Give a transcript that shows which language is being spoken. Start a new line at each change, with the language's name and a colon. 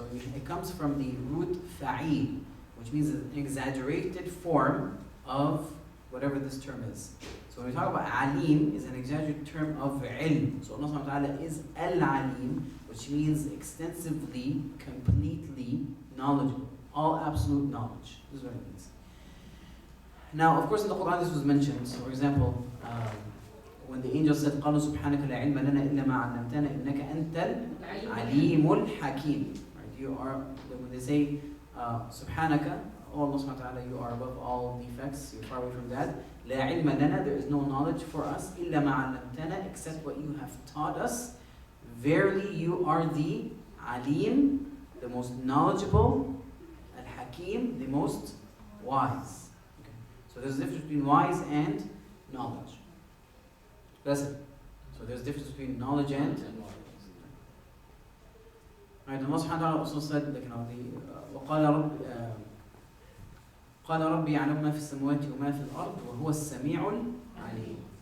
English: So it comes from the root fa'il, which means an exaggerated form of whatever this term is. So when we talk about Alim, is an exaggerated term of ilm. So Allah subhanahu wa ta'ala is Al-Alim, which means extensively, completely knowledgeable. All absolute knowledge. This is what it means. Now, of course, in the Quran this was mentioned. So, for example, when the angel said,
Arabic: قَالُوا سُبْحَانَكَ لَا عِلْمَ لَنَا إِلَّا مَا عَلَّمْتَنَا إِنَّكَ أَنْتَ الْعَلِيمُ الْحَكِيمُ.
English: Right? You are, when they say, Subhanaka, oh Allah subhanahu wa ta'ala, you are above all defects, you're far away from that.
Arabic: لَا عِلْمَ لَنَا,
English: there is no knowledge for us,
Arabic: إِلَّا مَا عَلَّمْتَنَا,
English: except what you have taught us. Verily, you are the Alim, the most knowledgeable, Al-Hakim, the most wise. Okay. So there's a difference between wise and knowledge. That's it. So there's a difference between knowledge and right. Allah subhanahu wa ta'ala also said, like,
Arabic: قال ربي يعلم ما في السماوات وما في الأرض وهو السميع العليم.